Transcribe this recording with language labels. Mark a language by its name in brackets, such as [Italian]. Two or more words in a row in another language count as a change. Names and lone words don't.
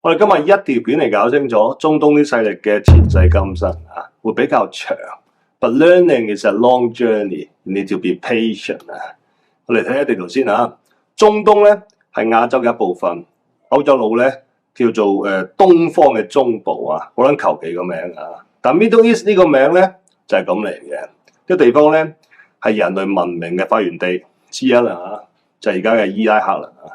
[Cantonese] 我哋今日一條片嚟搞清楚中東啲勢力嘅前世今生啊，會比較長。 [English] But learning is a long journey. You need to be patient 啊。 [Cantonese] 我哋睇下地圖先啊。中東咧係亞洲嘅一部分，歐洲佬咧叫做東方嘅中部啊，好撚求其個名啊。但 [English] Middle East [Cantonese] 呢個名咧就係咁嚟嘅。呢個地方咧係人類文明嘅發源地之一啦啊，就係而家嘅伊拉克啦啊。